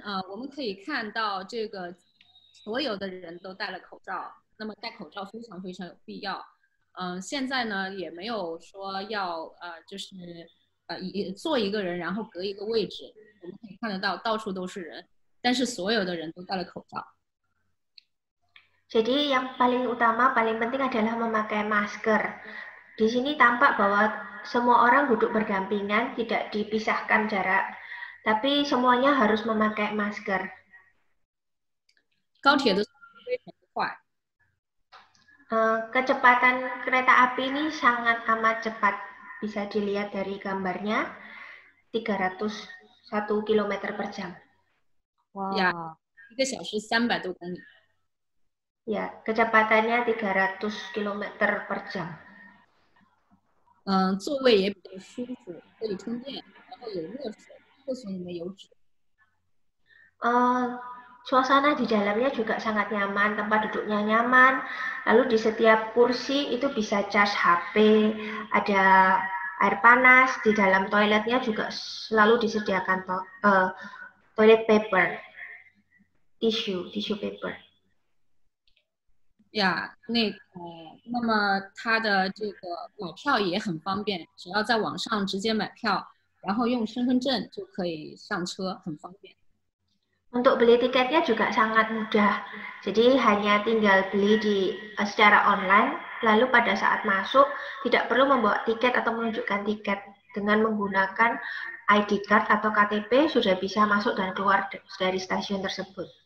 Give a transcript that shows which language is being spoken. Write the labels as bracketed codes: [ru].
[zh] 我们可以看到这个所有的人都戴了口罩，那么戴口罩非常非常有必要。现在呢也没有说要就是坐一个人然后隔一个位置，我们可以看得到到处都是人，但是所有的人都戴了口罩。 [id] Jadi yang paling utama, paling penting adalah memakai masker. Di sini tampak bahwa semua orang duduk berdampingan, tidak dipisahkan jarak, tapi semuanya harus memakai masker. [zh] 高铁的速度非常快。 [id] Kecepatan kereta api ini sangat amat cepat. Bisa dilihat dari gambarnya, 301 km per jam. Wow. [zh] Ya, 1个小时300多公里。 [id] Ya, kecepatannya 300 km per jam. [zh] 座位也比较舒服，可以充电，然后有热水，厕所里面有纸。 [id] Suasana di dalamnya juga sangat nyaman, tempat duduknya nyaman. Lalu di setiap kursi itu bisa cas HP, ada air panas. Di dalam toiletnya juga selalu disediakan toilet paper, tissue paper. [zh] 呀，那么它的这个买票也很方便，只要在网上直接买票，然后用身份证就可以上车，很方便。 [id] Untuk beli tiketnya juga sangat mudah. Jadi hanya tinggal beli secara online, lalu pada saat masuk tidak perlu membawa tiket atau menunjukkan tiket. Dengan menggunakan ID card atau KTP sudah bisa masuk dan keluar dari stasiun tersebut.